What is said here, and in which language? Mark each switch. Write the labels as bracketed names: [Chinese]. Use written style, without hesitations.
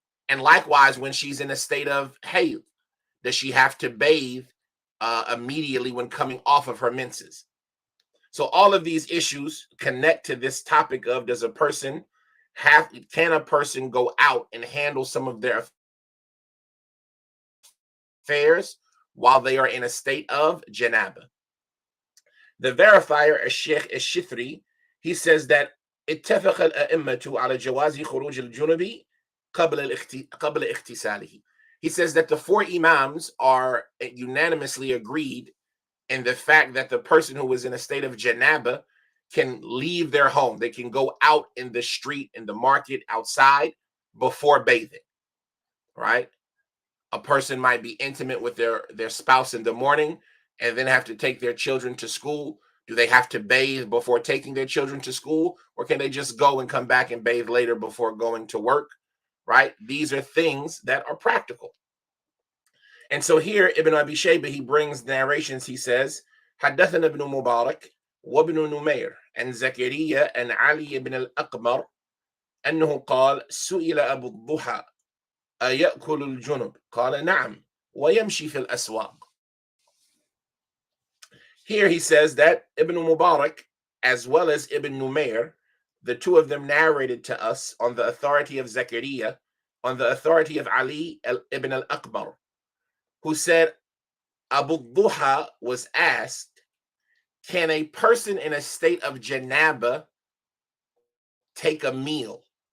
[English] And likewise, when she's in a state of hayd, does she have to bathe immediately when coming off of her menses? So all of these issues connect to this topic of, can a person go out and handle some of their affairs while they are in a state of janabah? The verifier, Sheikh Ash-Shithri, he says that [Arabic] اتفق الأئمة على جواز خروج الجنب قبل اغتساله. [English] He says that the 4 imams are unanimously agreed in the fact that the person who is in a state of janabah can leave their home. They can go out in the street, in the market, outside, before bathing, right? A person might be intimate with their spouse in the morning and then have to take their children to school. Do they have to bathe before taking their children to school, or can they just go and come back and bathe later before going to work, right? These are things that are practical. And so here, Ibn Abi Shaybah, he brings narrations. He says, [Arabic] حدثنا ابن مبارك وابن نمير عن زكريا عن علي بن الأقمر أنه قال سئل أبو الضحى أيأكل الجنب قال نعم ويمشي في الأسواق. [English] Here he says that Ibn Mubarak, as well as Ibn Numair, the 2 of them narrated to us on the authority of Zakaria, on the authority of Ali ibn al-Akbar, who said Abu Duha was asked, can a person in a state of janabah take a meal?